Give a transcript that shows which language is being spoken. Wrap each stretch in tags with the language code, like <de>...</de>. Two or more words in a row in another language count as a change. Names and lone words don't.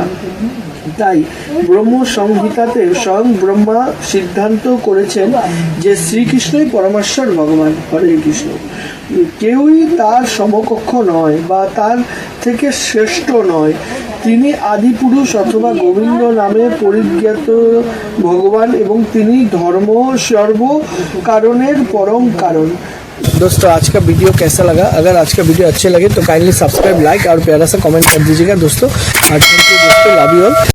<bn>তাই ব্রহ্ম সংহিতাতে স্বয়ং ব্রহ্মা সিদ্ধান্ত করেছেন যে শ্রীকৃষ্ণই পরমেশ্বর ভগবান। হরে কৃষ্ণ। কেউই তার সমকক্ষ নয় বা তার থেকে শ্রেষ্ঠ নয়। তিনি আদিপুরুষ অথবা গোবিন্দ নামে পরিজ্ঞাত ভগবান এবং তিনি ধর্ম সর্ব কারণের পরম কারণ।</bn> <hi>दोस्तों आज का वीडियो कैसा लगा? अगर आज का वीडियो अच्छे लगे तो</hi> <en>kindly subscribe,</en> <hi>लाइक और प्यारा सा कमेंट कर दीजिएगा दोस्तों। और</hi> <en>thank you</en> <hi>दोस्तों,</hi> <en>love you all.</en>